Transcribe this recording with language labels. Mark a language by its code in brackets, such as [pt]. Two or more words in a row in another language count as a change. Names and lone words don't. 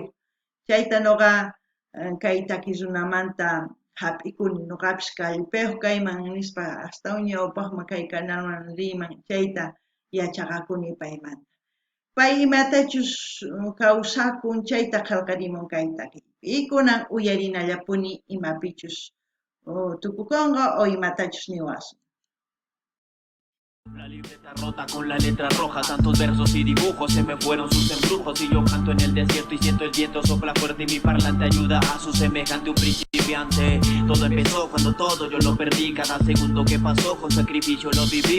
[qu] Chayta nuqa kay takiy runamanta hap'ikuni nuqapis kallpayuq kayman nispa astawan ñawpaqman kay canalman riyman chayta yachaqakuni paymanta. Pay imatachus kawsakun chayta qillqarimun kay takiypi. Y kunan uyarinallapuni imapichus tukukunqa o imatachus niwasun. [es] La libreta rota con la letra roja, tantos versos y dibujos, se me fueron sus embrujos. Y yo canto en el desierto y siento el viento sopla fuerte y mi parlante ayuda a su semejante, un principiante. Todo empezó cuando todo yo lo perdí, cada segundo que pasó con sacrificio lo viví.